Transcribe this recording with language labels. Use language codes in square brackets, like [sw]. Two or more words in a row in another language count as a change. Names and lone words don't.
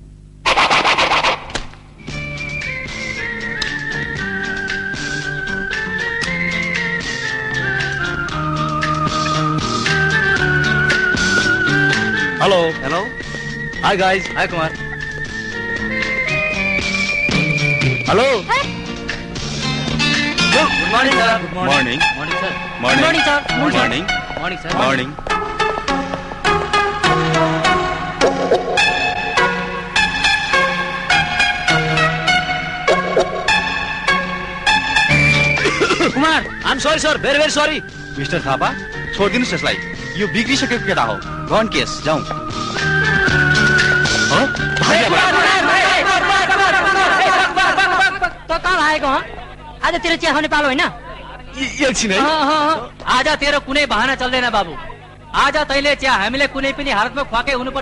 [en] hello hello, hi guys, hi Kumar. hello, good morning sir. good morning. morning sir. morning sir. morning. morning sir. morning. मॉर्निंग सर। मॉर्निंग। कुमार, I am sorry sir, very very sorry. [ne] मिस्टर थापा, छोडिदिनुहोस् यसलाई, यो बिग्रिसकेको केटा हो, [en] gun case. [ne] जाउँ। कहाँ आएको? आज तेरो चिया खाने पालो होइन? एकछिन है। आज तेरो कुनै बहाना चल्दैन बाबु। आज तैले चिया हामीले कुनै पनि हालतमा खुवाकै हुनुपर्छ।